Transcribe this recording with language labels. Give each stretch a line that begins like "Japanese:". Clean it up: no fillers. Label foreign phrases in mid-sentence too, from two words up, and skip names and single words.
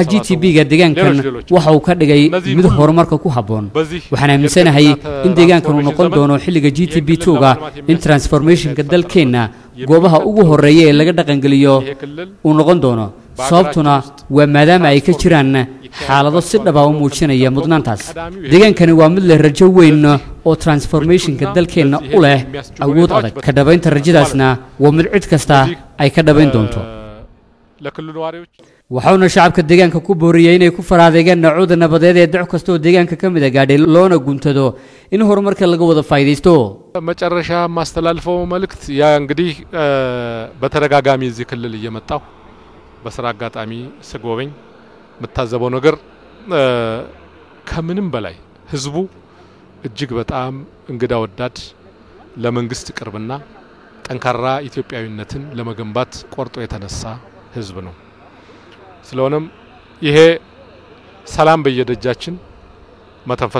Somali: GTB-ga deegaankan waxa uu ka dhigay mid horumarka ku haboon waxaan aaminsanahay in deegaankan uu noqon doono xilliga GTB2ga in transformation-ka dalkeena goobaha ugu horeeya ee laga dhaqan geliyo uu noqon doono sababtuna waa maadaama ay ka jiraan xaalado si dhab ah u muujinaya mudnaantaas deegaankani waa mid leh rajo weyn oo transformationka dalkeena u leh awood adag ka dhabaynta rajadaasna waa mid cid kasta ay ka dhabayn doonto waxaana shacabka deegaanka ku booriyay inay ku faraadeegaan nacooda nabadeed ee dac kasta oo deegaanka ka mid ah gaadhay loona guntado in horumarka laga wada faa'iideysto
Amharic: መጨረሻ ማስተላልፈው መልእክት ያ እንግዲህ በተረጋጋሚ እዚህ ክልል እየመጣው በስራ አጋጣሚ ስጎበኝ መታዘበው ነገር ከምንም በላይ ህዝቡ እጅግ በጣም እንግዳ ወዳድ ለመንግስት ቅርብና ጠንካራ ኢትዮጵያዊነትን ለመገንባት ቆርጦ የተነሳ ህዝብ ነው ስለሆነም ይሄ ሰላም በየደጃችን መተንፈስ